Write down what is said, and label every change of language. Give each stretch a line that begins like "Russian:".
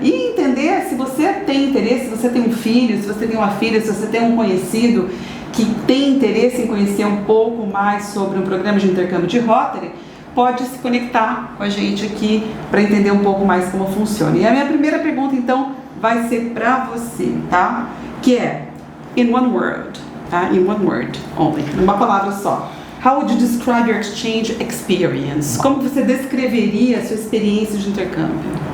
Portuguese: E entender se você tem interesse, se você tem um filho, se você tem uma filha, se você tem um conhecido que tem interesse em conhecer um pouco mais sobre um programa de intercâmbio de Rotary, pode se conectar com a gente aqui para entender um pouco mais como funciona. E a minha primeira pergunta, então, vai ser para você, tá? Que é,
English: in one word,
Portuguese: tá?
English: In one word only,
Portuguese: numa palavra só.
English: How would you describe your exchange experience?
Portuguese: Como você descreveria a sua experiência de intercâmbio?